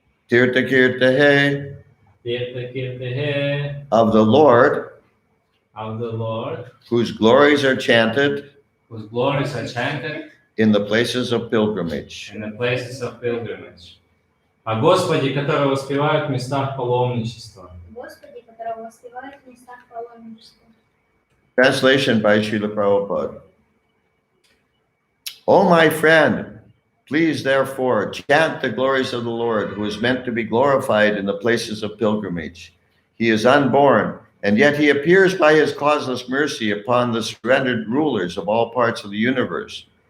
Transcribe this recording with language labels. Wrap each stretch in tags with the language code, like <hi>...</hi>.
<sa>Tirta Kirtahe, Кирта Киртехе,</sa> <en>of the Lord, of the Lord, whose glories are chanted whose glories are chanted in the places of pilgrimage. in the places of pilgrimage.</en> <ru>О Господе, которого воспевают в местах паломничества. Господи, которого воспевают в местах паломничества.</ru> <en>Translation by Srila Prabhupada. O my friend, please therefore chant the glories of the Lord, who is meant to be glorified in the places of pilgrimage. He is unborn, and yet he appears by his causeless mercy upon the surrendered rulers of all parts of the universe.</en>